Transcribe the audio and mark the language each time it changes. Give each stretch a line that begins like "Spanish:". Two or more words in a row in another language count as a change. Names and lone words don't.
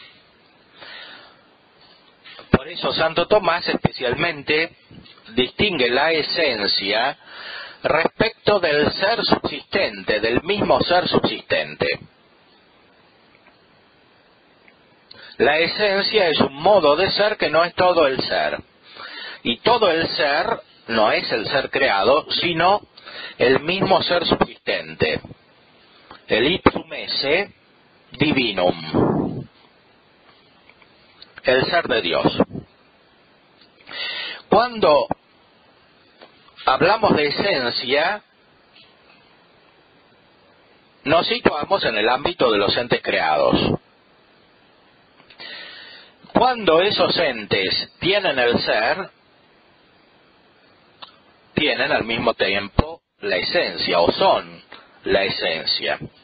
Spanish: Por eso Santo Tomás especialmente distingue la esencia respecto del ser subsistente, del mismo ser subsistente. La esencia es un modo de ser que no es todo el ser. Y todo el ser no es el ser creado, sino el mismo ser subsistente.
Latin: El ipsum esse divinum.
Spanish: El ser de Dios. Cuando hablamos de esencia, nos situamos en el ámbito de los entes creados. Cuando esos entes tienen el ser, tienen al mismo tiempo la esencia, o son la esencia.